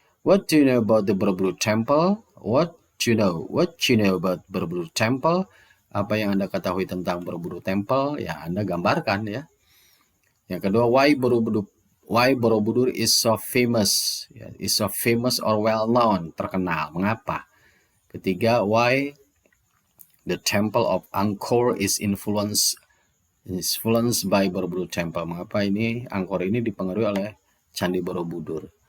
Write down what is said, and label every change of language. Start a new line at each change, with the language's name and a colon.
English: What do you know about the Borobudur Temple? What you know about Borobudur Temple?
Indonesian: Apa yang Anda ketahui tentang Borobudur Temple? Ya, Anda gambarkan ya. Yang kedua,
English: why Borobudur is so famous?
Indonesian: Ya,
English: is so famous or well known,
Indonesian: terkenal. Mengapa? Ketiga,
English: why the Temple of Angkor is influenced by Borobudur Temple.
Indonesian: Mengapa ini Angkor ini dipengaruhi oleh Candi Borobudur?